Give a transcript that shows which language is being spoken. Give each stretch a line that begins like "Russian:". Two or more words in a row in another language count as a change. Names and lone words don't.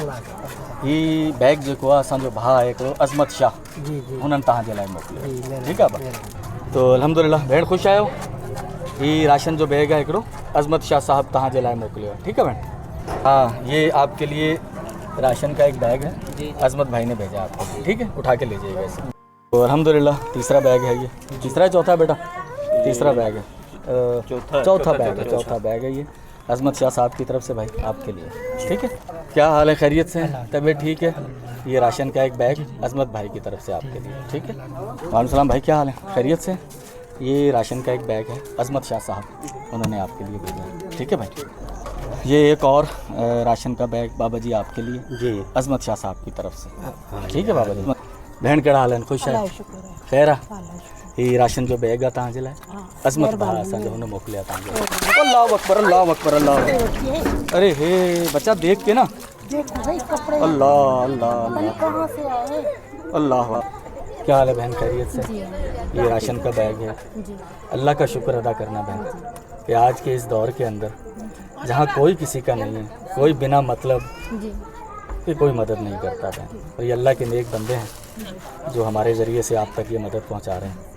Sindhi: ही बैग जो असांजो भाउ आहे हिकिड़ो अज़मत शाह, हुननि तव्हांजे लाइ मोकिलियो, ठीकु आहे। तो अल्हम्दुलिल्लाह भेण ख़ुशि आहियो। ही राशन जो बैग है हिकिड़ो अज़मत शाह साहब तव्हांजे लाइ मोकिलियो, ठीकु आहे भेण।
Urdu: ہاں یہ آپ کے لیے راشن کا ایک بیگ ہے، عظمت بھائی نے بھیجا آپ کو، ٹھیک ہے، اٹھا کے لے جائیے گا اسے. تو الحمدللہ تیسرا بیگ ہے یہ، تیسرا ہے چوتھا بیٹا، تیسرا بیگ ہے، چوتھا بیگ ہے یہ عظمت شاہ صاحب کی طرف سے بھائی آپ کے لیے، ٹھیک ہے. کیا حال ہے، خیریت سے ہیں، طبیعت ٹھیک ہے۔ یہ راشن کا ایک بیگ عظمت بھائی کی طرف سے آپ کے لیے، ٹھیک ہے. وعلیکم السلام بھائی، کیا حال ہے، خیریت سے۔ یہ راشن کا ایک بیگ ہے عظمت شاہ صاحب، انہوں نے آپ کے لیے بھیجا، ٹھیک ہے بھائی. یہ ایک اور راشن کا بیگ بابا جی آپ کے لیے جی، عظمت شاہ صاحب کی طرف سے، ٹھیک ہے بابا جی.
Sindhi: भेण कहिड़ा हाल आहिनि, ख़ुशि आहे, ख़ैर आहे। ही राशन जो बैग आहे तव्हांजे लाइ अज़मत भाउ असांजो हुन मोकिलिया तव्हांजे लाइ।
Arabic: الله أكبر، الله أكبر، الله.
Urdu: ارے ہے بچہ دیکھ کے نا، اللہ اللہ اللہ. کیا حال ہے بہن، خیریت سے۔ یہ راشن کا بیگ ہے، اللہ کا شکر ادا کرنا بہن کہ آج کے اس دور کے اندر جہاں کوئی کسی کا نہیں ہے، کوئی بنا مطلب کہ کوئی مدد نہیں کرتا بہن، اور یہ اللہ کے نیک بندے ہیں جو ہمارے ذریعے سے آپ تک یہ مدد پہنچا رہے ہیں.